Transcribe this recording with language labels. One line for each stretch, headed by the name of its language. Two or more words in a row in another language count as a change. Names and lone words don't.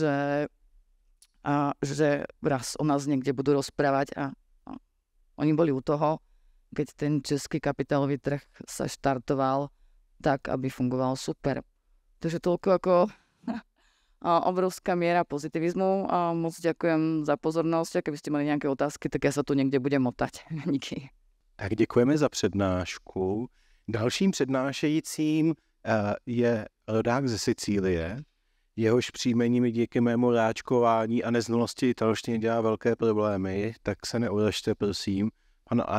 Slovak: že raz o nás niekde budú rozprávať a oni boli u toho, keď ten český kapitálový trh sa štartoval tak, aby fungoval super. Takže toľko ako obrovská miera pozitivizmu. Moc ďakujem za pozornosť a keby ste mali nejaké otázky, tak ja sa tu niekde budem motať.
Czech: Díky. Tak děkujeme za přednášku. Dalším přednášejícím je rodák ze Sicílie. Jehož příjmení mi díky mému ráčkování a neznalosti italštiny dělá velké problémy, tak se neuležte, prosím.